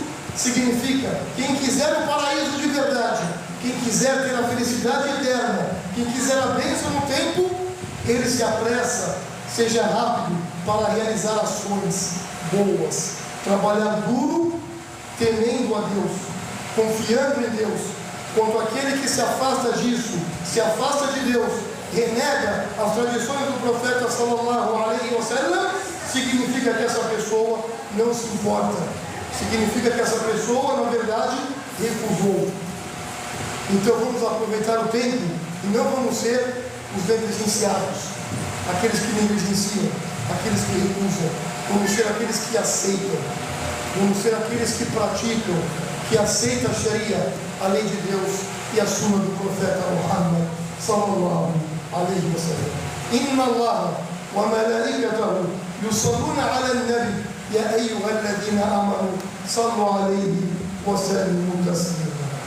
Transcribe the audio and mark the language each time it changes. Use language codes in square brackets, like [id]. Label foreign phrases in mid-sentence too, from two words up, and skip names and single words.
[pt] Significa, quem quiser o paraíso de verdade, quem quiser ter a felicidade eterna, quem quiser a bênção no tempo, ele se apressa, seja rápido para realizar ações boas, trabalhar duro, temendo a Deus, confiando em Deus. Quanto aquele que se afasta disso, se afasta de Deus, renega as tradições do profeta [ar] صلى الله عليه وسلم, [pt] significa que essa pessoa não se importa, significa que essa pessoa, na verdade, recusou. Então vamos aproveitar o tempo e não vamos ser os negligenciados, aqueles que negligenciam, aqueles que recusam. Vamos ser aqueles que aceitam, vamos ser aqueles que praticam, que aceitam a Sharia, a lei de Deus e a suna do profeta Muhammad [ar] صلى الله عليه وسلم. إن الله وملائكته يصلون على النبي يا أيها الذين آمنوا صلوا عليه وسلموا تسليما.